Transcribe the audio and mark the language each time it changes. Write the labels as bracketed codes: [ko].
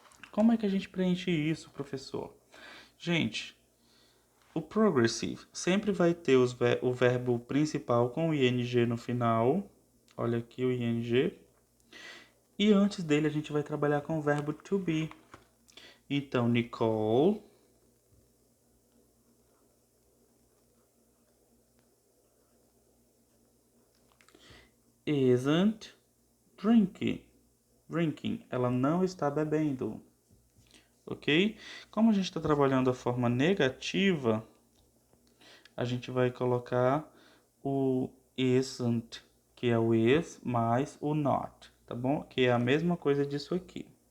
[pt] Como é que a gente preenche isso, professor? Gente, o progressive sempre vai ter o verbo principal com o ing no final. Olha aqui o ing. E antes dele a gente vai trabalhar com o verbo to be. [en] Então, Nicole isn't drinking. [pt] Ela não está bebendo. Ok? Como a gente está trabalhando a forma negativa, a gente vai colocar o isn't, que é o is, mais o not, tá bom? Que é a mesma coisa disso aqui.